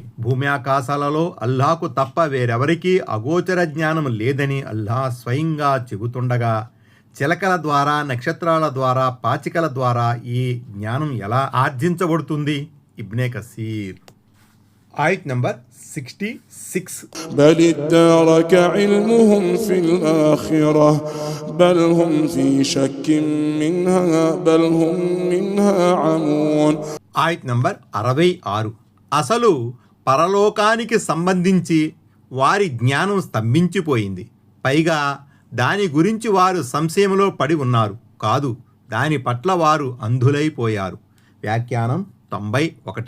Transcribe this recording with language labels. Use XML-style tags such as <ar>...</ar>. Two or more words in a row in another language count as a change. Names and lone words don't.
<te>భూమి ఆకాశాలలో అల్లాహకు తప్ప వేరెవరికీ అగోచర జ్ఞానం లేదని అల్లాహ్ స్వయంగా చెబుతుండగా, చిలకల ద్వారా, నక్షత్రాల ద్వారా, పాచికల ద్వారా ఈ జ్ఞానం ఎలా ఆర్జించబడుతుంది? ఇబ్నే కసీర్ ఆయత్ నంబర్ 66.</te> <ar>بل ادارك علمهم في الآخرة بل هم في شك منها بل هم منها عمون.</ar> <te>ఆయత్ నంబర్ 66. అసలు పరలోకానికి సంబంధించి వారి జ్ఞానం స్తంభించిపోయింది. పైగా దాని గురించి వారు సంశయంలో పడి ఉన్నారు. కాదు, దాని పట్ల వారు అంధులైపోయారు. వ్యాఖ్యానం 91.</te>